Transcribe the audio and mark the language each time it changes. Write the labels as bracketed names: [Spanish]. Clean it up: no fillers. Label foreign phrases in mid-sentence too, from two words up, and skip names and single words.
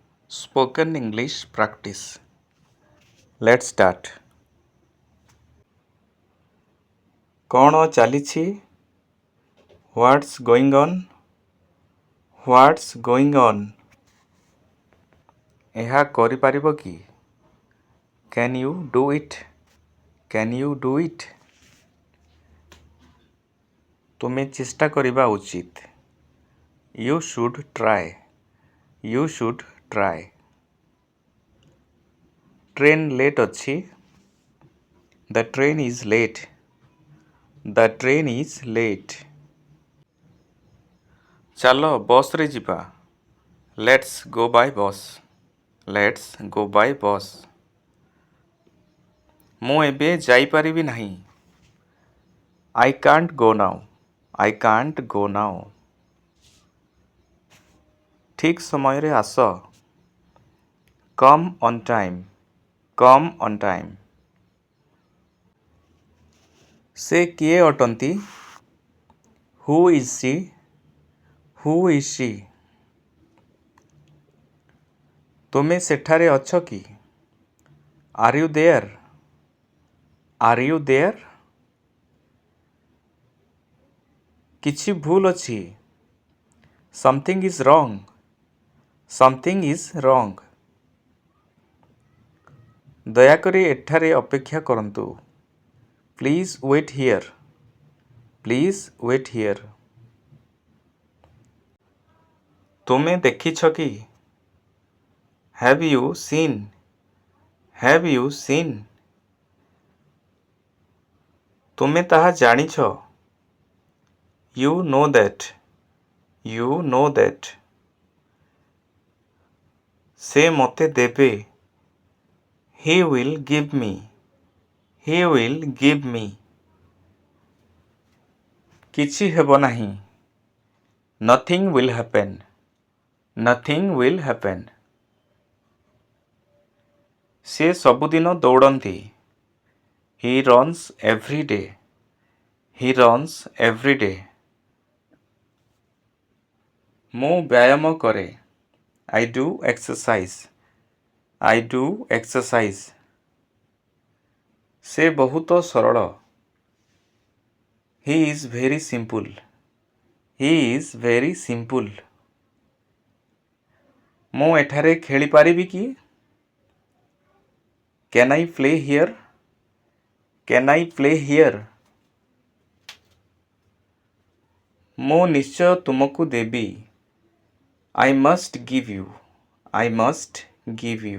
[English] Spoken English practice. Let's start. [Odia] କ'ଣ ଚାଲିଛି? [English] What's going on? What's going on? [Odia] ଏହା କରିପାରିବ କି? [English] Can you do it? Can you do it? [Odia] ତୁମେ ଚେଷ୍ଟା କରିବା ଉଚିତ. [English] You should try. You should try. [Odia] ଟ୍ରେନ୍ ଲେଟ୍ ଅଛି. [English] The train is late. The train is late. [Odia] ଚାଲ ବସ୍ରେ ଯିବା. [English] Let's go by bus. Let's go by bus. [Odia] ମୁଁ ଏବେ ଯାଇପାରିବି ନାହିଁ. [English] I can't go now. I can't go now. [Odia] ଠିକ୍ ସମୟରେ ଆସ. [English] Come on time. Come on time. [Odia] ସେ କିଏ ଅଟନ୍ତି? [English] Who is she? Who is she? [Odia] ତୁମେ ସେଠାରେ ଅଛ କି? [English] Are you there? Are you there? [Odia] କିଛି ଭୁଲ ଅଛି. [English] Something is wrong. Something is wrong. [Odia] ଦୟାକରି ଏଠାରେ ଅପେକ୍ଷା କରନ୍ତୁ. [English] Please wait here. Please wait here. [Odia] ତୁମେ ଦେଖିଛ କି? [English] Have you seen? Have you seen? [Odia] ତୁମେ ତାହା ଜାଣିଛ. [English] You know that. You know that. [Odia] ସେ ମୋତେ ଦେବେ. [English] He will give me. He will give me. [Odia] କିଛି ହେବ ନାହିଁ. [English] Nothing will happen. Nothing will happen. [Odia] ସେ ସବୁଦିନ ଦୌଡ଼ନ୍ତି. [English] He runs every day. He runs every day. [Odia] ମୁଁ ବ୍ୟାୟାମ କରେ. [English] I do exercise. I do exercise. [Odia] ସେ ବହୁତ ସରଳ. [English] He is very simple. He is very simple. [Odia] ମୁଁ ଏଠାରେ ଖେଳିପାରିବି କି? [English] Can I play here? Can I play here? [Odia] ମୁଁ ନିଶ୍ଚୟ ତୁମକୁ ଦେବି. [English] I must give you. I must give you.